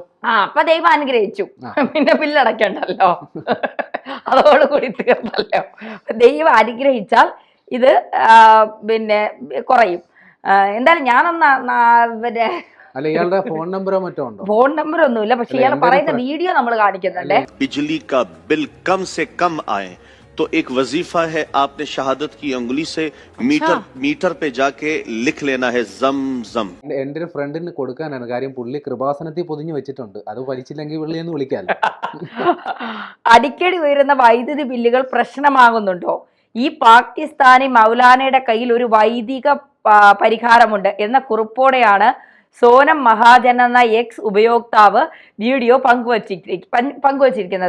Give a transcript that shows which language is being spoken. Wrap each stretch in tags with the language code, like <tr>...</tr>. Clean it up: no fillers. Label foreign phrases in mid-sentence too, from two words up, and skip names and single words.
<ml>അപ്പൊ ദൈവം അനുഗ്രഹിച്ചു, പിന്നെ ബില്ല് അടയ്ക്കണ്ടല്ലോ, അതോടുകൂടി തീർന്നല്ലോ. ദൈവം അനുഗ്രഹിച്ചാൽ ഇത് പിന്നെ കുറയും. എന്തായാലും ഞാനൊന്ന് ഇയാളുടെ ഫോൺ നമ്പറോ മറ്റോ ഉണ്ടോ? ഫോൺ നമ്പർ ഒന്നുമില്ല, പക്ഷെ ഇയാൾ പറയുന്ന വീഡിയോ നമ്മൾ കാണിക്കുന്നുണ്ട്.</ml> <ur>بجلی کا بل کم سے کم آئے تو ایک وظیفہ ہے، آپ نے شہادت کی انگلی سے میٹر پہ جاکے لکھ لینا ہے زم زم.</ur> <ml>എൻ്റെ ഒരു ഫ്രണ്ടിന് കൊടുക്കാനാണ് കാര്യം. പുള്ളി കൃപാസനത്തിൽ പൊതിഞ്ഞു വെച്ചിട്ടുണ്ട്. അത് വലിച്ചില്ലെങ്കിൽ പുള്ളിയൊന്ന് വിളിക്കാമല്ലോ. അടിക്കടി ഉയരുന്ന വൈദ്യുതി ബില്ലുകൾ പ്രശ്നമാകുന്നുണ്ടോ? ഈ പാകിസ്ഥാനി മൗലാനയുടെ കയ്യിൽ ഒരു വൈദിക പരിഹാരമുണ്ട് എന്ന കുറിപ്പോടെയാണ് സോനം മഹാജൻ എന്ന എക്സ് ഉപയോക്താവ് വീഡിയോ പങ്കുവച്ചിരിക്കുന്നത്.</ml>